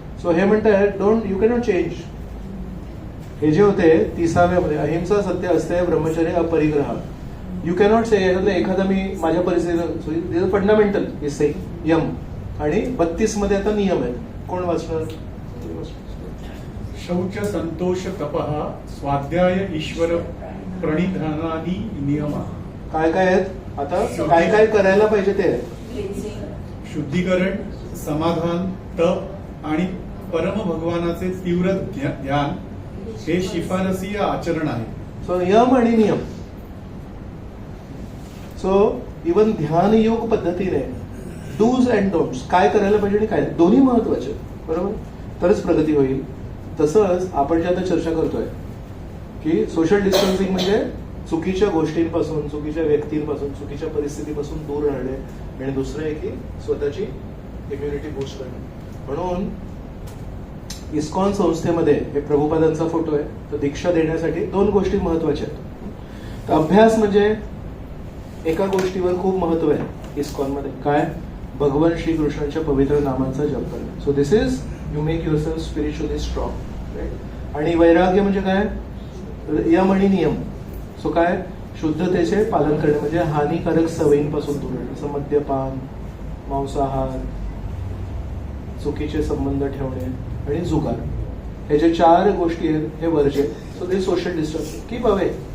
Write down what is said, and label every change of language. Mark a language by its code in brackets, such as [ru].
[mr] So हे म्हणतात [en] Don't, you cannot change. [mr] हे जे होते 30व्यामध्ये अहिंसा, सत्य, अस्तेय, ब्रह्मचर्य, अपरिग्रह, [en] You cannot say. [mr] एखादा मी माझ्या परिस्थितीत फंडामेंटल इज से यम, आणि 32 मध्ये आता नियम आहेत. कोण वाचणार? शौच, संतोष, तपः, स्वाध्याय, ईश्वर प्रणिधानानी नियम. काय काय आहेत? आता काय काय करायला पाहिजे ते? शुद्धीकरण, समाधान, तप आणि परम भगवानाचे तीव्र ध्यान हे शिफारसीय आचरण आहे. सो यम आणि नियम. सो इवन ध्यान योग पद्धतीने [en] dos and don'ts, [mr] काय करायला पाहिजे आणि काय, दोन्ही महत्वाचे, बरोबर, तरच प्रगती होईल. तसंच आपण जे आता चर्चा करतोय की सोशल डिस्टन्सिंग म्हणजे चुकीच्या गोष्टींपासून, चुकीच्या व्यक्तींपासून, चुकीच्या परिस्थितीपासून दूर राहणे, आणि दुसरं आहे की स्वतःची इम्युनिटी बूस्ट करणे. म्हणून इस्कॉन संस्थेमध्ये हे प्रभुपादांचा फोटो आहे. तर दीक्षा देण्यासाठी 2 गोष्टी महत्वाच्या आहेत. तर अभ्यास म्हणजे एका गोष्टीवर खूप महत्व आहे इस्कॉनमध्ये. काय? भगवान श्रीकृष्णांच्या पवित्र नामांचा जप करणे. [en] So this is you make yourself spiritually strong. [mr] Right. आणि वैराग्य म्हणजे काय? यम आणि नियम. सो काय? शुद्धतेचे पालन करणे म्हणजे हानिकारक सवयींपासून दूर राहणे, जसं मद्यपान, मांसाहार, चुकीचे संबंध ठेवणे आणि जुगार. हे जे 4 गोष्टी आहेत हे वर्ज्य. [en] So this social distance, keep away.